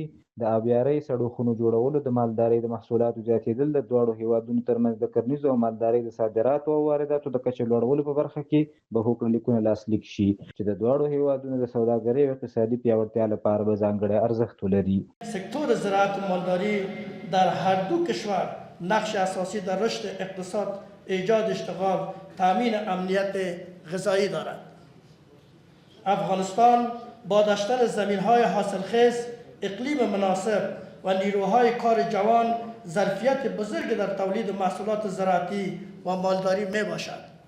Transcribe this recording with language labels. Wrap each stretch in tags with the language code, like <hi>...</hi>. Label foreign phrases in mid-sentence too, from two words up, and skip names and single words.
<ps>د آبیارۍ سړکونو جوړولو، د مالدارۍ د محصولاتو زیاتېدل، د دواړو هیوادونو ترمنځ د کرنیزو او مالدارۍ د صادراتو او وارداتو د کچې لوړولو په برخه کې به حقوقلیکونه لاسلیک شي چې د دواړو هیوادونو د سوداګرۍ او اقتصادي پیاوړتیا لپاره به ځانګړی ارزښت ولري.</ps> <fa>سکتور زراعت و مالداری در هر دو کشور نقش اساسی در رشد اقتصاد، ایجاد اشتغال، تامین امنیت غذایی دارد. افغانستان با داشتن زمین‌های حاصلخیز، اقلیم مناسب و نیروهای کار جوان ظرفیت بزرگ در تولید محصولات زراعتی و مالداری می باشد.</fa>